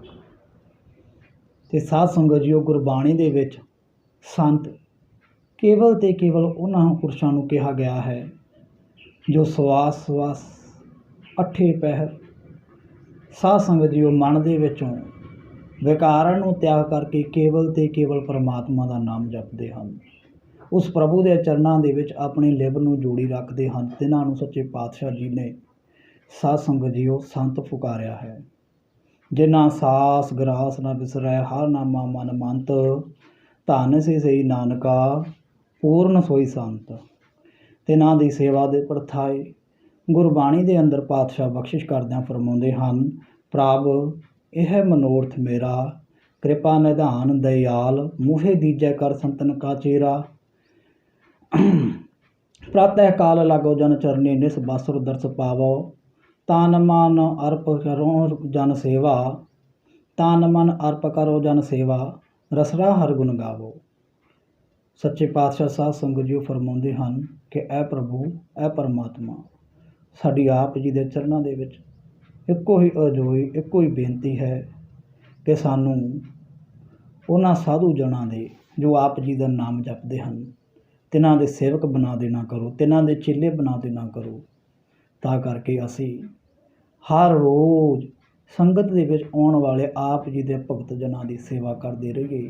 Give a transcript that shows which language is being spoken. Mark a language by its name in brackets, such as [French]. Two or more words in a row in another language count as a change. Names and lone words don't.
[Punjabi] ਤੇ ਸਾਧ ਸੰਗਤ ਜੀਓ, ਗੁਰਬਾਣੀ ਦੇ ਵਿਚ ਸੰਤ ਕੇਵਲ ਤੇ ਕੇਵਲ ਉਨ੍ਹਾਂ ਪੁਰਖਾਂ ਨੂੰ ਕਿਹਾ ਗਿਆ ਹੈ ਜੋ ਸਵਾਸ ਸਵਾਸ ਅਠੇ ਪਹਿਰ ਸਾਧ ਸੰਗਤ ਜੀਓ ਮਨ ਦੇ ਵਿਚੋਂ ਵਿਕਾਰਾਂ ਨੂੰ ਤਿਆਗ ਕਰਕੇ ਕੇਵਲ ਤੇ ਕੇਵਲ ਪਰਮਾਤਮਾ ਦਾ ਨਾਮ ਜਪਦੇ ਹਨ। ਉਸ ਪ੍ਰਭੂ ਦੇ ਚਰਨਾਂ ਦੇ ਵਿਚ ਆਪਣੀ ਲਿਵ ਨੂੰ ਜੋੜੀ ਰੱਖਦੇ ਹਨ। ਤਿਨ੍ਹਾਂ ਨੂੰ ਸੱਚੇ ਪਾਤਸ਼ਾਹ ਜੀ ਨੇ ਸਾਧ ਸੰਗਤ ਜੀਓ ਸੰਤ ਪੁਕਾਰਿਆ ਹੈ। ਜਿਨ੍ਹਾਂ ਸਾਸ ਗਿਰਾਸ ਨ ਬਿਸਰੈ, ਹਰ ਨਾਮਾ ਮਨ ਮੰਤ, ਧਨ ਸੇ ਸਹੀ ਨਾਨਕਾ ਪੂਰਨ ਸੋਈ ਸੰਤ। ਤਿਨ੍ਹਾਂ ਦੀ ਸੇਵਾ ਦੇ ਪਰਥਾਏ ਗੁਰਬਾਣੀ ਦੇ ਅੰਦਰ ਪਾਤਸ਼ਾਹ ਬਖ਼ਸ਼ਿਸ਼ ਕਰਦਿਆਂ ਫ਼ਰਮਾਉਂਦੇ ਹਨ, ਪ੍ਰਭ ਇਹ ਮਨੋਰਥ ਮੇਰਾ, ਕ੍ਰਿਪਾ ਨਿਧਾਨ ਦਇਆਲ, ਮੋਹਿ ਦੀਜੈ ਕਰ ਸੰਤਨ ਕਾ ਚੇਰਾ। ਪ੍ਰਾਤਹ ਕਾਲ ਲਾਗੋ ਜਨ ਚਰਨੀ, ਨਿਸ ਬਾਸੁਰ ਦਰਸ਼ ਪਾਵੋ, ਤਨ ਮਨ ਅਰਪ ਕਰੋ ਜਨ ਸੇਵਾ, ਤਨ ਮਨ ਅਰਪ ਕਰੋ ਜਨ ਸੇਵਾ, ਰਸਰਾ ਹਰ ਗੁਣ ਗਾਵੋ। ਸੱਚੇ ਪਾਤਸ਼ਾਹ ਸਾਧ ਸੰਗਤ ਜੀਓ ਫ਼ਰਮਾਉਂਦੇ ਹਨ ਕਿ ਐ ਪ੍ਰਭੂ ਐ ਪਰਮਾਤਮਾ, ਸਾਡੀ ਆਪ ਜੀ ਦੇ ਚਰਨਾਂ ਦੇ ਵਿਚ ਇੱਕੋ ਹੀ ਅਜੋਈ ਇੱਕੋ ਹੀ ਬੇਨਤੀ ਹੈ ਕਿ ਸਾਨੂੰ ਉਨ੍ਹਾਂ ਸਾਧੂ ਜਨਾਂ ਦੇ ਜੋ ਆਪ ਜੀ ਦਾ ਨਾਮ ਜਪਦੇ ਹਨ, ਤਿਨ੍ਹਾਂ ਦੇ ਸੇਵਕ ਬਣਾ ਦੇਣਾ ਕਰੋ, ਤਿਨ੍ਹਾਂ ਦੇ ਚੇਲੇ ਬਣਾ ਦੇਣਾ ਕਰੋ, ਤਾਂ ਕਰਕੇ ਅਸੀਂ ਹਰ ਰੋਜ਼ ਸੰਗਤ ਦੇ ਵਿਚ ਆਉਣ ਵਾਲੇ ਆਪ ਜੀ ਦੇ ਭਗਤ ਜਨਾਂ ਦੀ ਸੇਵਾ ਕਰਦੇ ਰਹੀਏ।